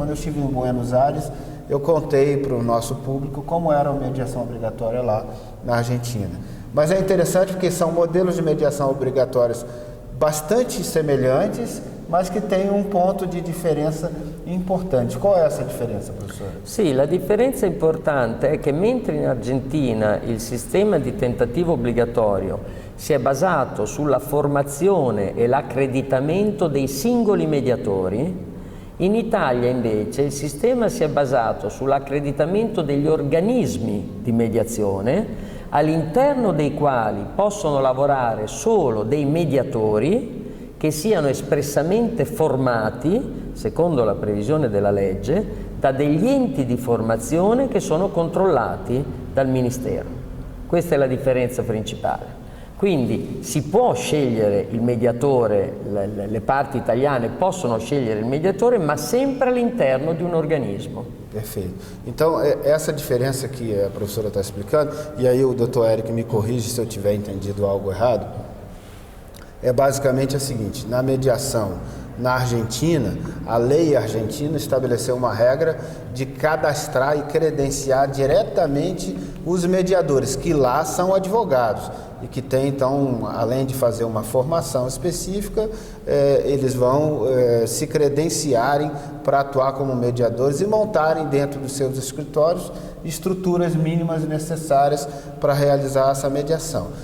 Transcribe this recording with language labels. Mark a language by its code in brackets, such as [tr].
[pt] Quando eu estive em Buenos Aires, eu contei para o nosso público como era a mediação obrigatória lá na Argentina. Mas é interessante porque são modelos de mediação obrigatórios bastante semelhantes, mas que têm um ponto de diferença importante. [it] Qual è essa differenza, professore? Sì, la differenza importante è che mentre in Argentina il sistema di tentativo obbligatorio si è basato sulla formazione e l'accreditamento dei singoli mediatori, in Italia invece il sistema si è basato sull'accreditamento degli organismi di mediazione all'interno dei quali possono lavorare solo dei mediatori che siano espressamente formati, secondo la previsione della legge, da degli enti di formazione che sono controllati dal Ministero. Questa è la differenza principale. Quindi si può scegliere il mediatore, le parti italiane possono scegliere il mediatore, ma sempre all'interno di un organismo. [pt] Perfeito. Então, essa diferença que a professora está explicando, e aí o doutor Eric me corrige se eu tiver entendido algo errado, é basicamente a seguinte: na mediação na Argentina, a lei argentina estabeleceu uma regra de cadastrar e credenciar diretamente os mediadores, que lá são advogados e que tem, então, além de fazer uma formação específica, eles vão se credenciarem para atuar como mediadores e montarem dentro dos seus escritórios estruturas mínimas necessárias para realizar essa mediação.